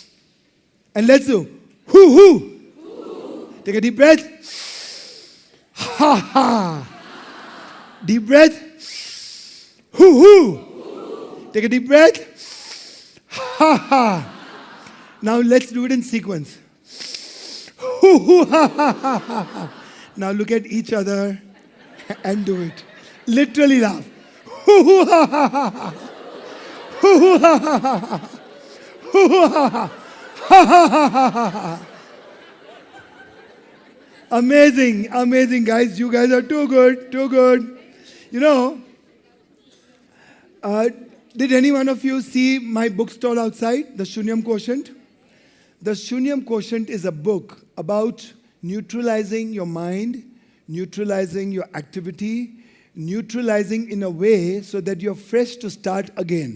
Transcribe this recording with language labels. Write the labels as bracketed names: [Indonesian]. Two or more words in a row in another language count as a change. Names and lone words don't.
[English] And let's do hoo hoo. Take a deep breath. Ha ha. Deep breath. Hoo hoo. Take a deep breath. Ha ha. Now let's do it in sequence. Hoo hoo ha ha ha ha ha. Now look at each other and do it. Literally laugh. Hoo hoo ha ha ha ha. Hoo hoo ha ha ha ha. Hoo hoo ha ha. Ha ha ha ha ha. Amazing, amazing guys. You guys are too good, too good. You know, did any one of you see my bookstall outside, The Shunyam Quotient? The Shunyam Quotient is a book about neutralizing your mind, neutralizing your activity, neutralizing in a way so that you're fresh to start again.